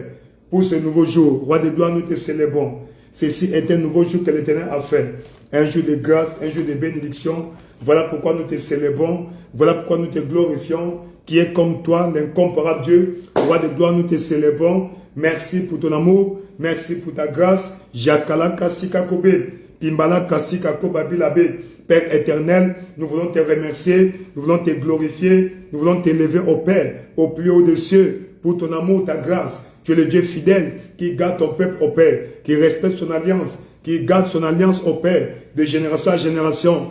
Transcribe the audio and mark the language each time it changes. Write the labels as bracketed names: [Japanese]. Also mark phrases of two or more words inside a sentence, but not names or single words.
[French] Pour ce nouveau jour, Roi de gloire, nous te célébrons. Ceci est un nouveau jour que l'Éternel a fait. Un jour de grâce, un jour de bénédiction. Voilà pourquoi nous te célébrons. Voilà pourquoi nous te glorifions. Qui est comme toi, l'incomparable Dieu. Roi de gloire, nous te célébrons. Merci pour ton amour. Merci pour ta grâce. Jakala kasika kobe. Pimbala kasika kobabilabe. Père éternel, nous voulons te remercier. Nous voulons te glorifier. Nous voulons t'élever au Père, au plus haut des cieux. Pour ton amour, ta grâce. Tu es le Dieu fidèle qui garde ton peuple au Père, qui respecte son alliance, qui garde son alliance au Père, de génération à génération.